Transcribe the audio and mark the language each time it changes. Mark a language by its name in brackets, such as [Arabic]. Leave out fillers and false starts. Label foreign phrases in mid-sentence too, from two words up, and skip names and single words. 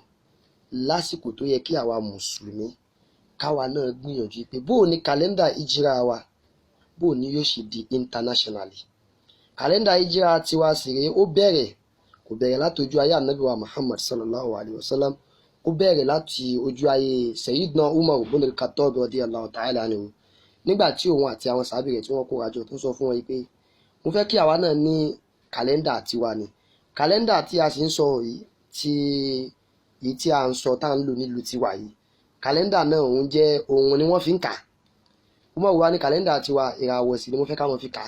[Yoruba] Lásìkò tó yẹ kí àwa Mùsùlùmí káwa náà gbìyànjú pé bóò ni kàlẹ́ndà ìjírá wa bóò ni yóò ṣe di internationally. Kàlẹ́ndà ìjírá tiwa sì rèé, ó bẹ̀rẹ̀ kò bẹ̀rẹ̀ láti ojú ayé Ànábì wa Muhammad [Arabic] صلى الله عليه وسلم. [Yoruba] Ó bẹ̀rẹ̀ láti ojú ayé Sayyidina Umar ibn al-Khattab [Arabic] رضي الله تعالى عنه. [Yoruba] Nígbà tí òun àti àwọn sàhábà rẹ̀ tí wọ́n kóra jọ tó sọ fún wọn pé mo fẹ́ kí àwa náà ní kàlẹ́ndà tiwa ni. Kàlẹ́ndà tí a sì ń sọ yìí tí a ń sọ tá à ń lò nílùú tiwa yìí, kàlẹ́ndà náà òun jẹ́ òun ni wọ́n fi ń kà. Umar wá ní kàlẹ́ndà tiwa ìràwọ̀ sí ni mo fẹ́ ká wọn fi kà.